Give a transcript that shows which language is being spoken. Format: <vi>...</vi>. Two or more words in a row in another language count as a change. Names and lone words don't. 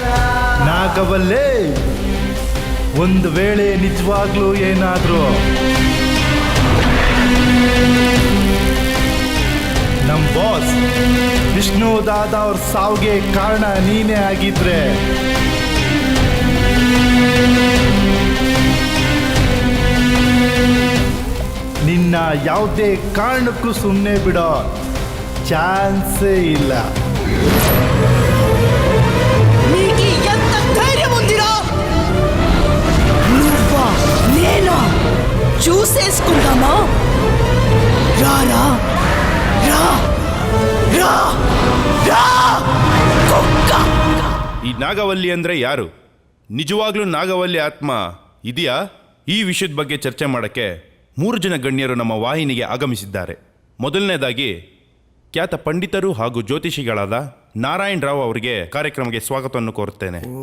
<kn>ನಾಗವಲ್ಲೇ ಒಂದು ವೇಳೆ ನಿಜವಾಗ್ಲೂ ಏನಾದ್ರೂ ನಮ್ ಬಾಸ್ ವಿಷ್ಣು ದಾದ ಅವ್ರ ಸಾವಿಗೆ ಕಾರಣ ನೀನೇ ಆಗಿದ್ರೆ ನಿನ್ನ ಯಾವುದೇ ಕಾರಣಕ್ಕೂ ಸುಮ್ಮನೆ ಬಿಡೋ ಚಾನ್ಸೇ ಇಲ್ಲ.</kn> <te>చూసేసుకుందామా రారా రా రా రా కుక్క.</te> <kn>ಈ ನಾಗವಲ್ಲಿ ಅಂದ್ರೆ ಯಾರು? ನಿಜವಾಗ್ಲೂ ನಾಗವಲ್ಲಿ ಆತ್ಮ ಇದೆಯಾ? ಈ ವಿಷಯದ ಬಗ್ಗೆ ಚರ್ಚೆ ಮಾಡಕ್ಕೆ 3 ಜನ ಗಣ್ಯರು ನಮ್ಮ ವಾಹಿನಿಗೆ ಆಗಮಿಸಿದ್ದಾರೆ. ಮೊದಲನೇದಾಗಿ ಖ್ಯಾತ ಪಂಡಿತರು ಹಾಗೂ ಜ್ಯೋತಿಷಿಗಳಾದ ನಾರಾಯಣ್ ರಾವ್ ಅವರಿಗೆ ಕಾರ್ಯಕ್ರಮಕ್ಕೆ ಸ್ವಾಗತವನ್ನು ಕೋರುತ್ತೇನೆ.</kn>